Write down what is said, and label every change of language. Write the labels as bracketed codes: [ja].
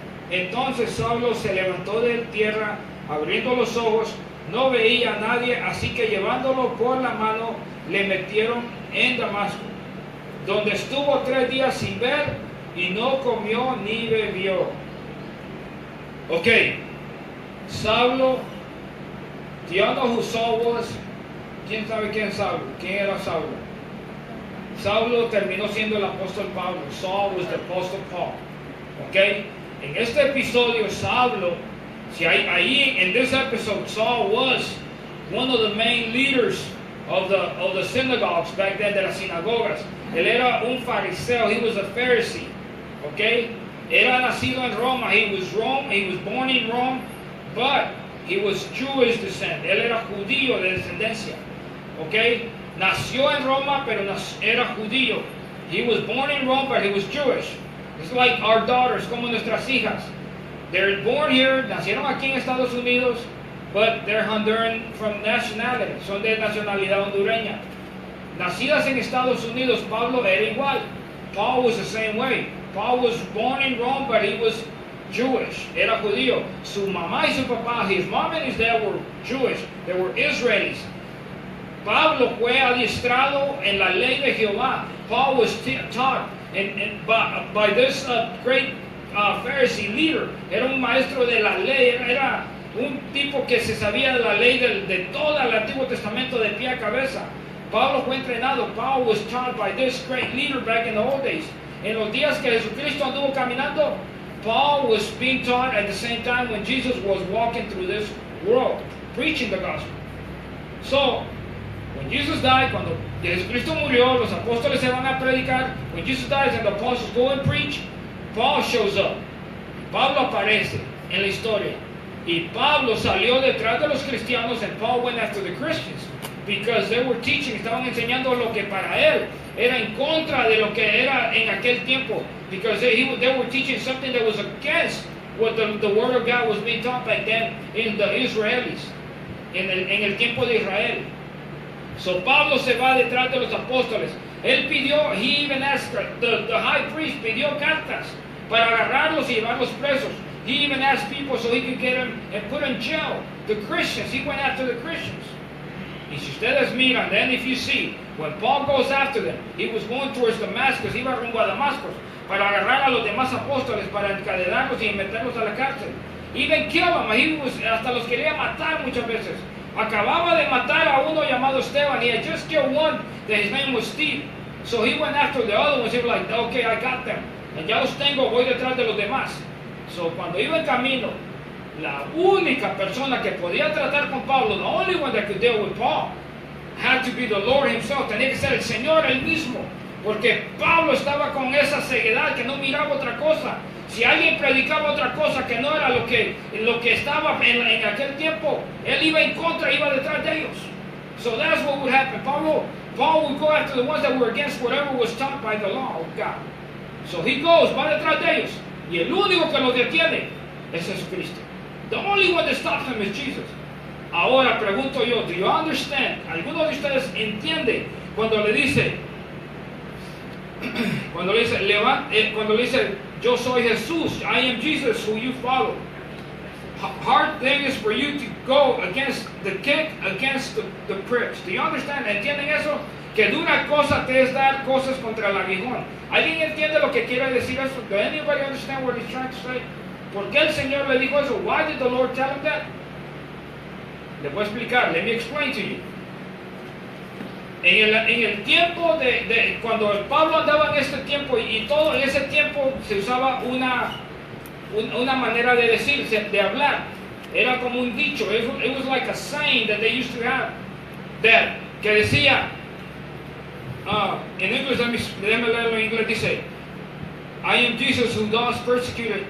[es] Entonces Saulo se levantó de tierra, abriendo los ojos, no veía a nadie, así que llevándolo por la mano, le metieron en Damasco, donde estuvo 3 días sin ver, y no comió ni bebió. [en] Ok, Saulo, do you know who Saul was? [es] ¿Quién sabe quién es Saulo? ¿Quién era Saulo? Saulo terminó siendo el apóstol Pablo. [en] Saul was the apostle Paul. Ok, [es] en este episodio Saulo, si ahí en [en] this episode, Saul was one of the main leaders of the synagogues back then, [es] de las sinagogas. Él era un fariseo. [en] He was a Pharisee. [es] Okay, era nacido en Roma. [en] He was born in Rome, but he was Jewish descent. [es] Él era judío de descendencia. Okay, nació en Roma, pero era judío. [en] He was born in Rome, but he was Jewish. It's like our daughters, [es] como nuestras hijas. [en] They're born here, [es] nacieron aquí en Estados Unidos, [en] but they're Honduran from nationality. [es] Son de nacionalidad hondureña. Nacidas en Estados Unidos, Pablo era igual. [en] Paul was the same way. Paul was born in Rome, but he was Jewish. [es] Era judío. Su mamá y su papá, [en] his mom and his dad were Jewish. They were Israelis. [es] Pablo fue adiestrado en la ley de Jehová. [en] Paul was taught by this great Pharisee leader. [es] Era un maestro de la ley. Era un tipo que se sabía de la ley de todo el Antiguo Testamento de pie a cabeza. Pablo fue entrenado. [en] Paul was taught by this great leader back in the old days. [es] En los días que Jesucristo anduvo caminando, [en] Paul was being taught at the same time when Jesus was walking through this world, preaching the gospel. So, when Jesus died, [es] cuando Jesucristo murió, los apóstoles se van a predicar. [en] When Jesus dies and the apostles go and preach, Paul shows up. [es] Pablo aparece en la historia. Y Pablo salió detrás de los cristianos, [en] and Paul went after the Christians because they were teaching, [es] estaban enseñando lo que para él era en contra de lo que era en aquel tiempo, [en] because they were teaching something that was against what the word of God was being taught back then in the Israelis, [es] en el tiempo de Israel. So Pablo se va detrás de los apóstoles. Él pidió, [en] he even asked, the high priest [es] pidió cartas para agarrarlos y llevarlos presos. [en] He even asked people so he could get them and put them in jail. The Christians, he went after the Christians. [es] Y si ustedes miran, [en] then if you see, when Paul goes after them, he was going towards Damascus, [es] iba rumbo a Damascus, para agarrar a los demás apóstoles, para encadenarlos y meterlos a la cárcel. [en] Even kill them, [es] hasta los quería matar muchas veces. Acababa de matar a uno llamado Esteban. [en] He had just killed one, that his name was Steve. So he went after the other ones. He was like, okay, I got them. [es] And ya los tengo, voy detrás de los demás. So cuando iba en camino, la única persona que podía tratar con Pablo, the only one that could deal with Paul, had to be the Lord himself. Tenía que ser el Señor él mismo. Porque Pablo estaba con esa ceguedad que no miraba otra cosa. Si alguien predicaba otra cosa que no era lo que estaba en aquel tiempo, él iba en contra, iba detrás de ellos. [en] So that's what would happen. Paul would go after the ones that were against whatever was taught by the law of God. So he goes, [es] va detrás de ellos. Y el único que los detiene es Jesucristo. [en] The only one that stops him is Jesus. [es] Ahora pregunto yo, [en] do you understand? [es] ¿Alguno de ustedes entiende cuando le dice, cuando le dice, yo soy Jesús, [en] I am Jesus who you follow? Hard thing is for you to go against the kick, against the pricks. Do you understand? [es] ¿Entienden eso? Que dura cosa te es dar cosas contra el aguijón. ¿Alguien entiende lo que quiere decir eso? [en] Does anybody understand what he's trying to say? [es] ¿Por qué el Señor le dijo eso? [en] Why did the Lord tell him that? [es] Le voy a explicar. [en] Let me explain to you. [es] En el tiempo cuando Pablo andaba en este tiempo y todo en ese tiempo se usaba una manera de decir, de hablar. Era como un dicho. [en] It was like a saying that they used to have. [es] Que decía, en inglés, déjame leerlo en inglés, dice, [en] I am Jesus who thou hast persecuted.